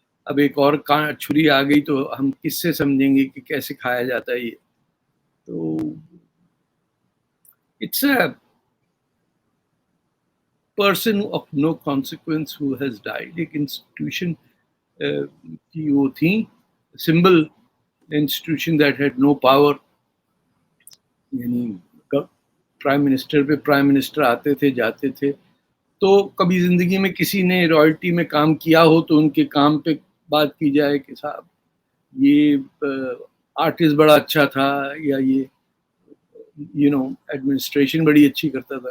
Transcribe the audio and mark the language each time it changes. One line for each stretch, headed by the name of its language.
Hindi: अब एक और छुरी आ गई तो हम किससे समझेंगे कि कैसे खाया जाता है ये।
English: तो it's a person of no consequence who has died। एक institution
Hindi: की वो थी,
English: symbol institution that had no power।
Hindi: यानी प्राइम मिनिस्टर पे प्राइम मिनिस्टर आते थे जाते थे, तो कभी जिंदगी में किसी ने रॉयल्टी में काम किया हो तो उनके काम पे बात की जाए कि साहब ये आर्टिस्ट बड़ा अच्छा था, या ये एडमिनिस्ट्रेशन बड़ी अच्छी करता था।